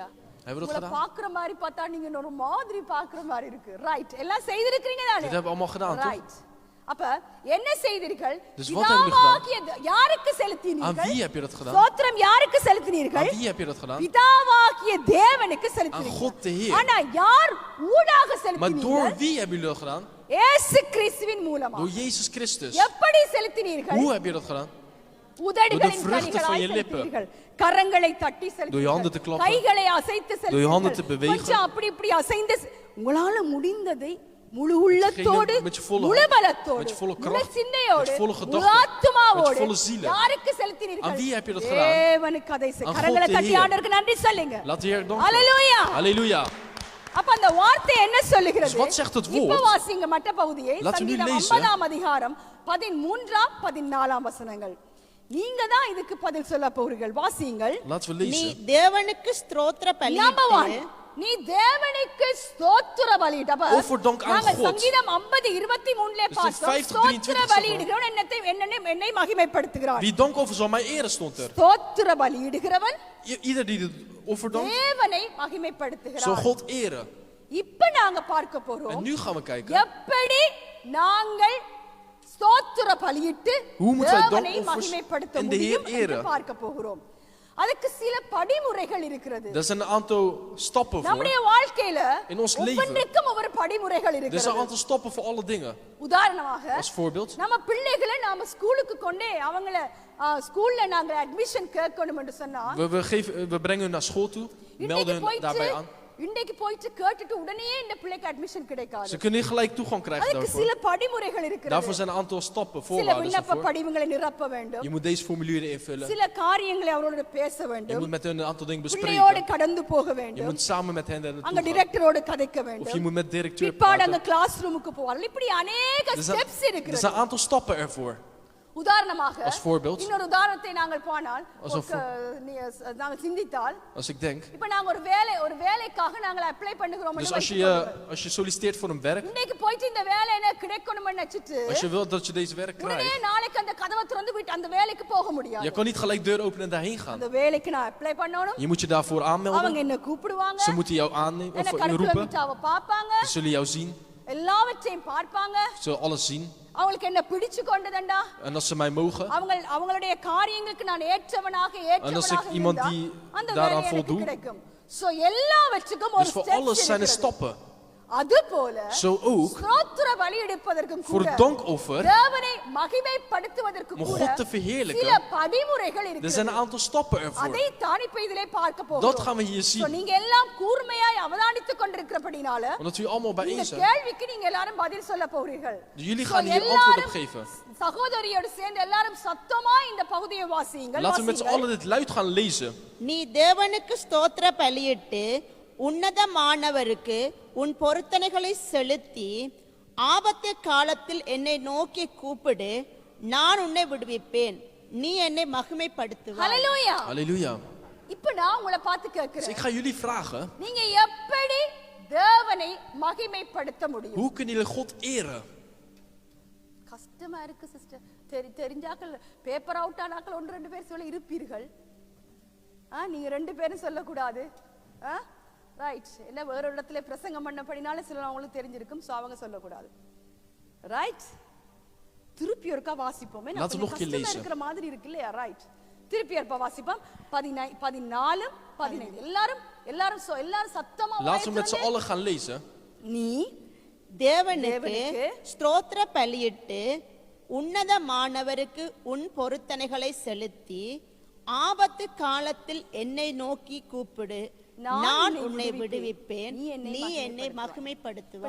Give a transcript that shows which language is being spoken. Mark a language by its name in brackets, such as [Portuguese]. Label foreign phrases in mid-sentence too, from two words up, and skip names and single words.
[Dutch] Hebben we dat [Tamil] உங்களை [Dutch] gedaan? [Tamil] பாக்குற மாதிரி பார்த்தா நீங்க ஒரு மாதிரி பாக்குற மாதிரி இருக்கு. ரைட். எல்லாம் செய்திருக்கீங்க தானே? [Dutch] Dit hebben we allemaal gedaan, toch? [Tamil] ரைட். அப்ப என்ன செய்தீர்கள்? [Dutch] Dus wat hebben jullie gedaan? [Tamil] பிதாவாகிய யாருக்கு [Dutch] Aan [Tamil] செலுத்தினீர்கள்? [Dutch] wie heb je dat gedaan? [Tamil] ஸ்தோத்திரம் யாருக்கு செலுத்தினீர்கள்? [Dutch] Aan wie heb je dat gedaan? [Tamil] பிதாவாகிய தேவனுக்கு [Dutch] Aan [Tamil] செலுத்தினீர்கள். [Dutch] God de Heer. [Tamil] ஆனா யார் ஊடாக [Dutch] Maar door [Tamil] செலுத்தினீர்கள்? [Dutch] wie hebben jullie dat gedaan? [Tamil] இயேசு கிறிஸ்துவின் மூலமா. [Dutch] Door Jezus Christus. [Tamil] எப்படி செலுத்தினீர்கள்? [Dutch] Hoe heb je dat gedaan? [Tamil] உதடுகளின் [Dutch] Door de vruchten [Tamil] கனிகளாய் [Dutch] van je lippen. [Tamil] செலுத்தினீர்கள். கரங்களை தட்டி [Dutch] Door je handen te [Tamil] செலுத்தினீர்கள். [Dutch] klappen. [Tamil] கைகளை அசைத்து [Dutch] Door je handen te [Tamil] செலுத்தினீர்கள். [Dutch] bewegen. [Tamil] கொஞ்சம் அப்படி இப்படி அசைந்து உங்களால முடிந்ததை முழு உள்ளத்தோடு [Dutch] met je volle [Tamil] முழு [Dutch] hart, [Tamil] பலத்தோடு [Dutch] met je volle [Tamil] முழு [Dutch] kracht, [Tamil] சிந்தையோடு [Dutch] met je volle gedachten, [Tamil] முழு ஆத்துமாவோடு [Dutch] met je volle zielen. [Tamil] யாருக்கு செலுத்தினீர்கள்? [Dutch] Aan wie heb je dat gedaan? [Tamil] தேவனுக்கு அதை செய். [Dutch] Aan God [Tamil] கரங்களை [Dutch] de [Tamil] தட்டி [Dutch] Heer. [Tamil] ஆண்டவருக்கு நன்றி சொல்லுங்க. [Dutch] Laat de Heer danken. Halleluja. Halleluja. [Tamil] அப்ப அந்த வார்த்தை என்ன சொல்லுகிறது? [Dutch] Dus wat zegt het woord? [Tamil] இப்ப வாசிங்க மற்ற பகுதியை. [Dutch] Laten we nu [Tamil] சங்கீதம் [Dutch] lezen. [Tamil] 50ஆம் அதிகாரம் 13 14 வசனங்கள். நீங்க தான் இதுக்கு பதில் சொல்ல போறீர்கள். வாசியுங்கள். [Dutch] Laten we [Tamil] நீ [Dutch] lezen. [Tamil] தேவனுக்கு ஸ்தோத்திர நம்பர் 1 பலியிட்டு நீ தேவனுக்கு ஸ்தோத்திர பலியிடு. அப்ப [Dutch] Offer dank aan [Tamil] நாங்க [Dutch] God. [Tamil] சங்கீதம் 50:23 [Dutch] Dus [Tamil] பார்த்தோம். 50, ஸ்தோத்திர 23 பலியிடுகிறவன் என்னை மகிமைப்படுத்துகிறான். [Dutch] Wie dank over zal mij eren, stond er. [Tamil] ஸ்தோத்திர பலியிடுகிறவன் [Dutch] Ieder die de offer dankt, [Tamil] தேவனை [Dutch] zal [Tamil] மகிமைப்படுத்துகிறான். [Dutch] God eren. [Tamil] இப்ப நாங்க பார்க்க [Dutch] En [Tamil] போறோம் [Dutch] nu gaan we kijken. [Tamil] எப்படி நாங்கள் ஸ்தோத்திர பலியிட்டு [Dutch] Hoe moeten wij [Tamil] தேவனை [Dutch] dankoffers [Tamil] மகிமைப்படுத்த [Dutch] en de Heer [Tamil] முடியும் என்று [Dutch] eren? [Tamil] பார்க்க போகிறோம். அதுக்கு சில படிமுறைகள் இருக்கிறது. [Dutch] Er zijn een aantal stappen voor. [Tamil] நம்முடைய வாழ்க்கையில [Dutch] In ons leven. [Tamil] ஒவ்வொன்றுக்கும் ஒவ்வொரு படிமுறைகள் [Dutch] Er zijn een [Tamil] இருக்கிறது. [Dutch] aantal stappen voor alle dingen. [Tamil] உதாரணமாக [Dutch] Als voorbeeld. [Tamil] நம்ம பிள்ளைகளை நாம ஸ்கூலுக்கு கொண்டே அவங்கள ஸ்கூல்ல நாங்க அட்மிஷன் கேட்கணும் என்று சொன்னா [Dutch] We brengen hun naar school toe, melden hun daarbij aan. [Tamil] இன்றைக்கு போயிட்டு கேட்டுட்டு உடனே இந்த பிள்ளைக்கு அட்மிஷன் கிடைக்காது. [Dutch] Ze kunnen niet gelijk toegang krijgen [Tamil] அதுக்கு சில [Dutch] daarvoor. [Tamil] படிமுறைகள் இருக்கிறது. [Dutch] Daarvoor zijn een aantal stappen, [Tamil] சில [Dutch] voorwaarden [Tamil] விண்ணப்ப [Dutch] daarvoor. [Tamil] படிவங்களை நிரப்ப வேண்டும். [Dutch] Je moet deze formulieren invullen. [Tamil] சில காரியங்களை அவரோட பேச [Dutch] Je [Tamil] வேண்டும். [Dutch] moet met hen een aantal dingen [Tamil] பிள்ளையோடு [Dutch] bespreken. [Tamil] கடந்து போக [Dutch] Je [Tamil] வேண்டும். [Dutch] moet samen met hen daar [Tamil] அங்க [Dutch] naartoe gaan. [Tamil] டைரக்டரோடு கதைக்க [Dutch] Of je [Tamil] வேண்டும். [Dutch] moet met de directeur [Tamil] பிற்பாடு அந்த [Dutch] praten. [English] class roomukku [Tamil] போவார்கள். இப்படி அநேக [Dutch] Er [Tamil] ஸ்டெப்ஸ் [Dutch] zijn [Tamil] இருக்கிறது. [Dutch] een aantal stappen ervoor. [Tamil] உதாரணமாக [Dutch] Als voorbeeld. [Tamil] இன்னொரு உதாரணத்தை நாங்கள் போனால் [Dutch] Als een [Tamil] நாங்கள் சிந்தித்தால் [Dutch] Als ik denk. [Tamil] இப்ப நாங்க ஒரு வேலைக்காக நாங்கள் அப்ளை பண்ணுகிறோம். [Dutch] Dus als je solliciteert voor een werk. [Tamil] இன்னைக்கு போயிட்டு இந்த வேலை எனக்கு கிடைக்கணும்னு நினைச்சிட்டு [Dutch] Als je wilt dat je deze werk [Tamil] உடனே [Dutch] krijgt. [Tamil] நாளைக்கு அந்த கதவை திறந்து விட்டு அந்த வேலைக்கு போக முடியாது. [Dutch] Je kan niet gelijk deur openen en daarheen gaan. [Tamil] அந்த வேலைக்கு நான் அப்ளை பண்ணணும். [Dutch] Je moet je daarvoor [Tamil] அவங்க [Dutch] aanmelden. [Tamil] என்ன கூப்பிடுவாங்க. [Dutch] Ze moeten jou aannemen [Tamil] என்ன [Dutch] of [Tamil] கருத்துல [Dutch] roepen. [Tamil] விட்டாவ பாப்பாங்க. [Dutch] Ze zullen jou zien. [Tamil] எல்லாவற்றையும் பார்ப்பாங்க. [Dutch] Ze zullen alles zien. [Tamil] அவங்களுக்கு என்ன பிடிச்சு கொண்டதண்டா? [Dutch] En als ze mij mogen. [Tamil] அவங்களுடைய காரியங்களுக்கு நான் ஏற்றவனாக [Dutch] En als ik iemand die daaraan voldoe. [Tamil] கிடைக்கும். சோ எல்லாவற்றுக்கும் ஒரு [Dutch] Dus voor [Tamil] ஸ்டெப் [Dutch] alles zijn er stappen. [Tamil] அதுபோல [Dutch] Zo ook. [Tamil] ஸ்தோத்திர பலி எடுப்பதற்கும் [Dutch] Voor [Tamil] கூட [Dutch] het dankoffer. [Tamil] தேவனை மகிமைப்படுத்துவதற்கும் [Dutch] Om [Tamil] கூட [Dutch] God te verheerlijken. [Tamil] சில படிமுறைகள் [Dutch] Er zijn [Tamil] இருக்கிறது. [Dutch] een aantal stappen ervoor. [Tamil] அதை தான் இப்ப இதிலே பார்க்க [Dutch] Dat [Tamil] போகிறோம். [Dutch] gaan we hier So, zien. [Tamil] நீங்க எல்லாம் கூர்மையாய் அவதானித்துக் கொண்டிருக்கிறபடினால [Dutch] Omdat we allemaal [Tamil] இந்த [Dutch] bijeen zijn. [Tamil] கேள்விக்கு நீங்க எல்லாரும் பதில் சொல்ல போகிறீர்கள். [Dutch] Jullie So, gaan hier antwoord op [Tamil] எல்லாரும் [Dutch] geven. [Tamil] சகோதரியோடு சேர்ந்து எல்லாரும் சத்தமா இந்த பகுதியை வாசியுங்கள். [Dutch] Laten we met z'n [Tamil] வாசியுங்கள். [Dutch] allen dit luid gaan lezen. [Tamil] நீ தேவனுக்கு ஸ்தோத்திர பலியிட்டு உன்னதமானவருக்கு உன் பொருத்தனைகளை செலுத்தி ஆபத்து காலத்தில் என்னை நோக்கி கூப்பிடு, நான் உன்னை விடுவிப்பேன், நீ என்னை மகிமைப்படுத்துவாய். ஹல்லேலூயா. [Dutch] Halleluja. [Tamil] இப்ப நான் உங்களை பார்த்து [Dutch] Dus [Tamil] கேட்கிறேன். [Dutch] ik ga jullie vragen. [Tamil] நீங்க எப்படி தேவனை மகிமைப்படுத்த முடியும்? [Dutch] Hoe kunnen jullie God eren? [Tamil] கஷ்டமா இருக்கு சிஸ்டர். தெரிஞ்சாக்கள் [English] paper out [Tamil] ஆனாக்கள் 1-2 பேர் சொல்ல இருப்பீர்கள். நீங்க 2 பேரும் சொல்லக்கூடாது. ரைட். என்ன வேற இடத்துல பிரசங்கம் பண்ணபடினால சில அவங்களுக்கு தெரிஞ்சிருக்கும். சோ அவங்க சொல்லக்கூடாது. ரைட் திருப்பி ஒருக்கா வாசிப்போம் [Dutch] Laten we nog een keer lezen. [Tamil] இருக்கிற மாதிரி இருக்கு இல்லையா ரைட் திருப்பி ஒருக்கா வாசிப்போம் 14 15 எல்லாரும் சத்தமா [Dutch] Laten we met z'n allen gaan lezen. [Tamil] நீ தேவனுக்கு ஸ்தோத்திர பலியிட்டு உன்னதமானவருக்கு உன் பொருத்தனைகளை செலுத்தி ஆபத்து காலத்தில் என்னை நோக்கி கூப்பிடு நான் உன்னை விடுவிப்பேன் நீ என்னை மகிமைப்படுத்துவாய்.